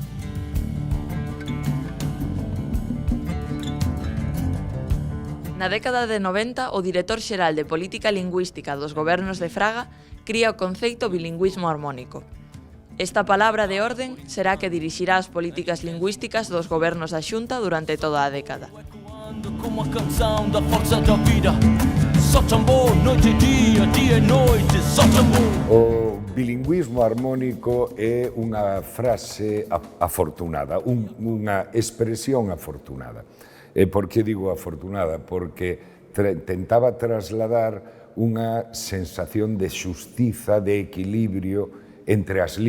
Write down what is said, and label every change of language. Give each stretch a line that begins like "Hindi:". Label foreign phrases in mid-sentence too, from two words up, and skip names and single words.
Galician: Na década de 90, o director xeral de Política Lingüística dos gobernos de Fraga cría o conceito bilingüismo armónico. Esta palabra de orden será que dirixirá as políticas lingüísticas dos gobernos da Xunta durante toda a década.
Portuguese: Como a canção da força da vida, só tambor, noite e dia, dia e noite, só tambor.
Galician: O bilingüismo armónico é unha frase afortunada, unha expresión afortunada. E por que digo afortunada? Porque tentaba trasladar unha sensación de xustiza, de equilibrio entre as